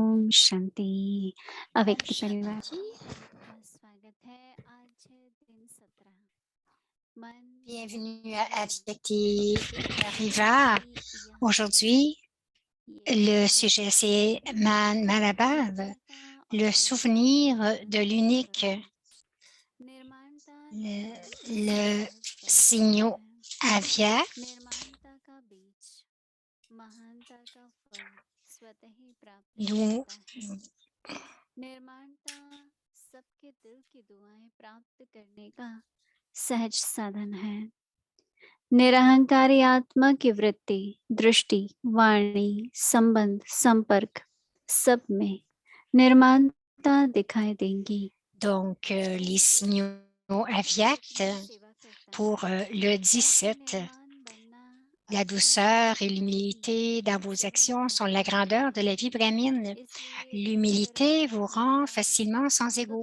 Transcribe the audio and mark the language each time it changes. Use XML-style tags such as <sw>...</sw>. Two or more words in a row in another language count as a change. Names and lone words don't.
<hi>शांति। अव्यक्ति परिवार स्वागत है। आज है दिन 17।</hi> <fr>Bienvenue à Avyakti Parivar. Aujourd'hui, le sujet c'est Manabhav, le souvenir de l'unique, le signe Avyak.</fr> <hi>निर्माणता का बीज महानता का फल स्वतः ही प्राप्त</hi> <fr>Nous,</fr> <hi>होता है। निर्माणता सबके दिल की दुआएं प्राप्त करने का सहज साधन है। निरहंकारी आत्मा की वृत्ति, दृष्टि, वाणी, संबंध, संपर्क सब में निर्माणता दिखाई देंगी।</hi> <fr>donc les signaux Avyak pour le 17. La douceur et l'humilité dans vos actions sont la grandeur de la vie brahmine. L'humilité vous rend facilement sans ego.</fr>